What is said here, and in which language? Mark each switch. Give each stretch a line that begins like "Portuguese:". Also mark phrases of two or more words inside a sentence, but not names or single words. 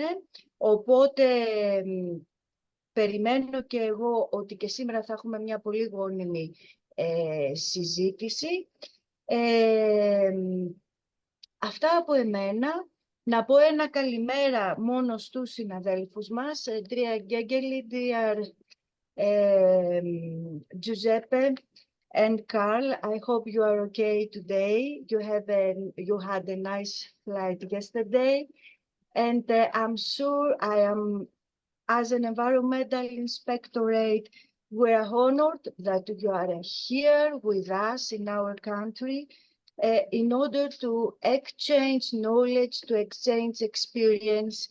Greek: Οπότε περιμένω και εγώ ότι και σήμερα θα έχουμε μια πολύ γόνιμη συζήτηση. Αυτά από εμένα. Να πω ένα καλημέρα μόνο στους συναδέλφους μας.
English: Dear Gegeli, dear Giuseppe and Carl, I hope you are okay today. You had a nice flight yesterday, and I'm sure as an environmental inspectorate, we're honored that you are here with us in our country in order to exchange knowledge, to exchange experience.